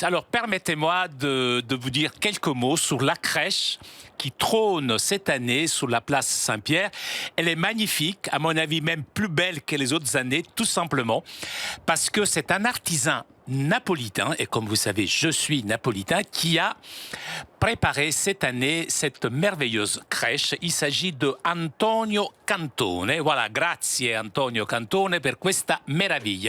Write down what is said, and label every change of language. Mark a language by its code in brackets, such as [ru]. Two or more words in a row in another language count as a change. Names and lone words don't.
[fr] Alors permettez-moi de vous dire quelques mots sur la crèche qui trône cette année sur la place Saint-Pierre. Elle est magnifique, à mon avis même plus belle que les autres années, tout simplement parce que c'est un artisan napolitain, et comme vous savez, je suis napolitain, qui a préparé cette année cette merveilleuse crèche. Il s'agit de Antonio Cantone. [it] Voilà, grazie Antonio Cantone per questa meraviglia.